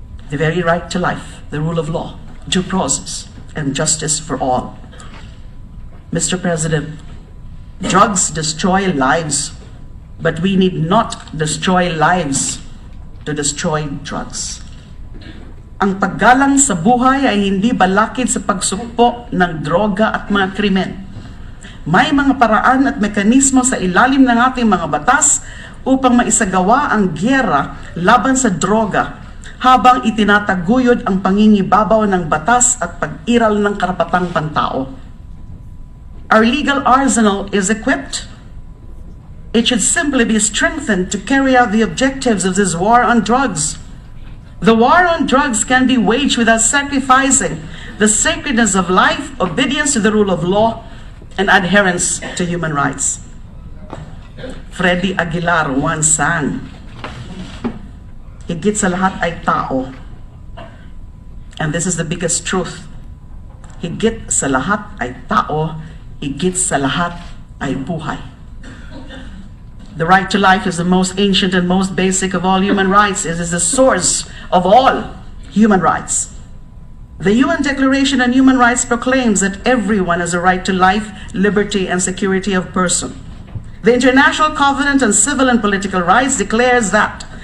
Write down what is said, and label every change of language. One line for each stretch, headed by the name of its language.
English: The very right to life, the rule of law, due process, and justice for all. Mr. President, drugs destroy lives, but we need not destroy lives to destroy drugs.
Filipino: Ang paggalang sa buhay ay hindi balakid sa pagsugpo ng droga at mga krimen. May mga paraan at mekanismo sa ilalim ng ating mga batas upang maisagawa ang gyera laban sa droga habang itinataguyod ang pangingibabaw ng batas at pag-iral ng karapatang pantao.
English: Our legal arsenal is equipped. It should simply be strengthened to carry out the objectives of this war on drugs. The war on drugs can be waged without sacrificing the sacredness of life, obedience to the rule of law, and adherence to human rights. Freddy Aguilar once sang,
Filipino: higit sa lahat ay tao.
English: And this is the biggest truth.
Filipino: Higit sa lahat ay tao, higit sa lahat ay buhay.
English: The right to life is the most ancient and most basic of all human rights. It is the source of all human rights. The UN Declaration on Human Rights proclaims that everyone has a right to life, liberty, and security of person. The International Covenant on Civil and Political Rights declares that